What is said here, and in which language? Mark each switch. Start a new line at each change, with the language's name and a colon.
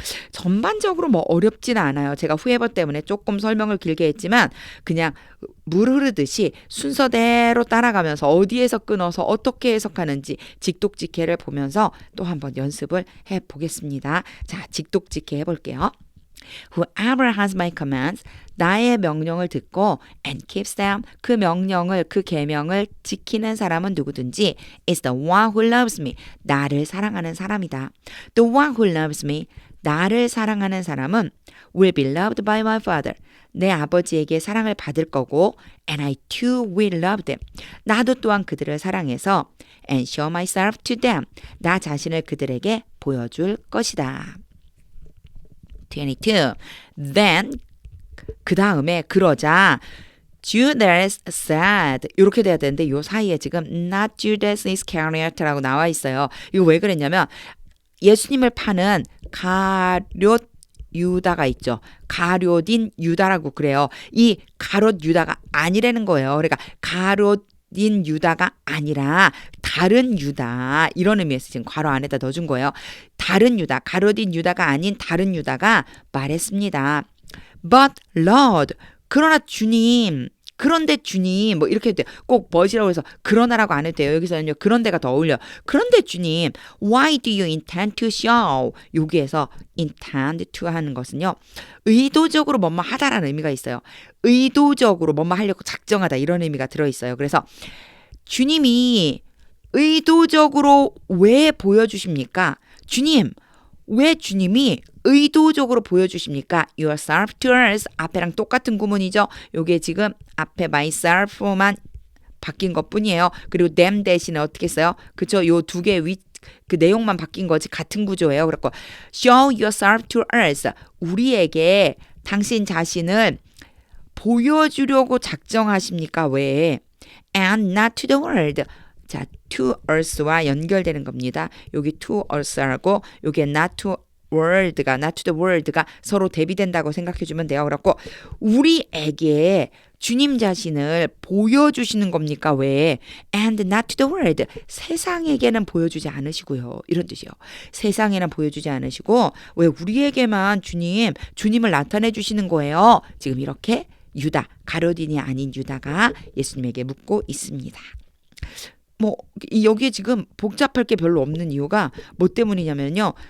Korean: 전반적으로 뭐 어렵지는 않아요. 제가 후에버 때문에 조금 설명을 길게 했지만 그냥 물 흐르듯이 순서대로 따라가면서 어디에서 끊어서 어떻게 해석하는지 직독직해를 보면서 또 한번 연습을 해보겠습니다. 자, 직독직해 해볼게요.
English: Whoever has my commands,
Korean: 나의 명령을 듣고
English: and keeps them,
Korean: 그 명령을, 그 계명을 지키는 사람은 누구든지
English: is the one who loves me,
Korean: 나를 사랑하는 사람이다.
English: The one who loves me,
Korean: 나를 사랑하는 사람은
English: will be loved by my father,
Korean: 내 아버지에게 사랑을 받을 거고
English: and I too will love them,
Korean: 나도 또한 그들을 사랑해서
English: and show myself to them,
Korean: 나 자신을 그들에게 보여줄 것이다. 22. Then 그 다음에 그러자
English: Judas said
Korean: 이렇게 돼야 되는데 요 사이에 지금
English: not Judas Iscariot
Korean: 라고 나와 있어요. 이거 왜 그랬냐면 예수님을 파는 가룟 유다가 있죠. 가룟인 유다라고 그래요. 이 가롯 유다가 아니라는 거예요. 그러니까 가롯인 유다가 아니라 다른 유다 이런 의미에서 지금 괄호 안에다 넣어준 거예요. 다른 유다, 가롯인 유다가 아닌 다른 유다가 말했습니다.
English: But Lord,
Korean: 그러나 주님, 그런데 주님 뭐 이렇게 해도 돼요. 꼭 but이라고 해서 그러나라고 안 해도 돼요. 여기서는요 그런데가 더 어울려. 그런데 주님,
English: why do you intend to show?
Korean: 여기에서 intend to 하는 것은요 의도적으로 뭐뭐 하다라는 의미가 있어요. 의도적으로 뭐뭐 하려고 작정하다 이런 의미가 들어있어요. 그래서 주님이 의도적으로 왜 보여주십니까? 주님, 왜 주님이 의도적으로 보여주십니까?
English: yourself to us
Korean: 앞에랑 똑같은 구문이죠. 요게 지금 앞에 myself만 바뀐 것 뿐이에요. 그리고 them 대신에 어떻게 써요? 그쵸? 요 두 개의 그 내용만 바뀐 거지 같은 구조예요. 그래서
English: show yourself to us
Korean: 우리에게 당신 자신을 보여주려고 작정하십니까? 왜?
English: and not to the world 자, to earth와
Korean: 연결되는 겁니다. 여기 to earth하고 여기
English: not to world
Korean: 가
English: not to the world
Korean: 가 서로 대비된다고 생각해주면 돼요. 그렇고 우리에게 주님 자신을 보여주시는 겁니까? 왜?
English: And not to the world
Korean: 세상에게는 보여주지 않으시고요. 이런 뜻이요. 세상에는 보여주지 않으시고 왜 우리에게만 주님을 나타내 주시는 거예요. 지금 이렇게 유다, 가룟인이 아닌 유다가 예수님에게 묻고 있습니다. 뭐 여기에 지금 복잡할 게 별로 없는 이유가 뭐 때문이냐면요.